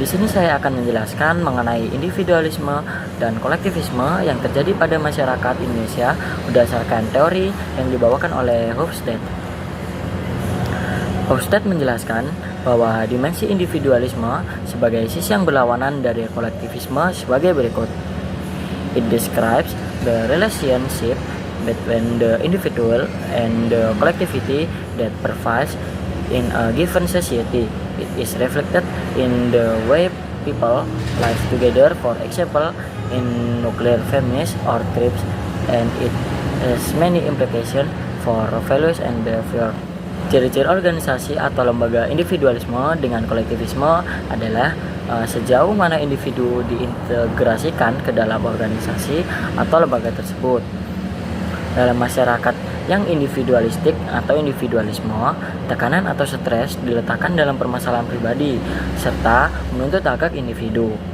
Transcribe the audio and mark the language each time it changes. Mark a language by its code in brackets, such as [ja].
[id] Di sini saya akan menjelaskan mengenai individualisme dan kolektivisme yang terjadi pada masyarakat Indonesia berdasarkan teori yang dibawakan oleh Hofstede. Hofstede menjelaskan bahwa dimensi individualisme sebagai sisi yang berlawanan dari kolektivisme sebagai berikut. [en] It describes the relationship between the individual and the collectivity that pervades in a given society. It is reflected in the way people live together, for example, in nuclear families or tribes, and it has many implications for values and behavior. [id] Ciri-ciri organisasi atau lembaga individualisme dengan kolektivisme adalah sejauh mana individu diintegrasikan ke dalam organisasi atau lembaga tersebut. Dalam masyarakat yang individualistik atau individualisme, tekanan atau stres diletakkan dalam permasalahan pribadi serta menuntut hak individu.